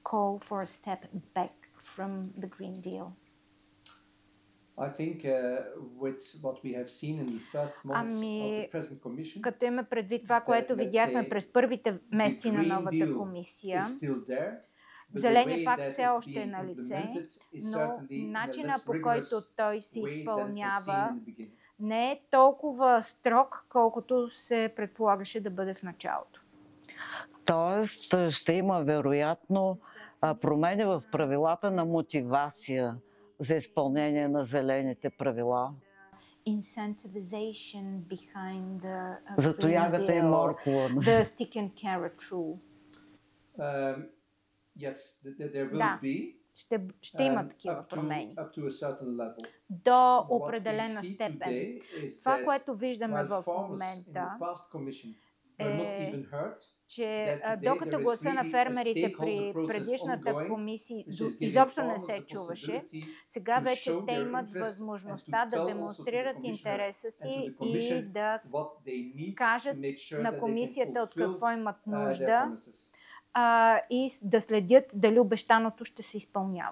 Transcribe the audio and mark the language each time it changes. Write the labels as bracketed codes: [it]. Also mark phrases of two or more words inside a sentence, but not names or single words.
[bg] Като има предвид това, което видяхме през първите месеци на новата комисия, зеленият пакт все още е на лице, но начина по който той се изпълнява не е толкова строг, колкото се предполагаше да бъде в началото. Тоест ще има вероятно промени в правилата на мотивация за изпълнение на зелените правила. За тоягата и моркова. [en] The stick and carrot rule. [bg] Ще има такива промени. До определена степен. Това, което виждаме в момента, е, че докато гласа на фермерите при предишната комисия изобщо не се чуваше, сега вече те имат възможността да демонстрират интереса си и да кажат на комисията от какво имат нужда и да следят дали обещаното ще се изпълнява.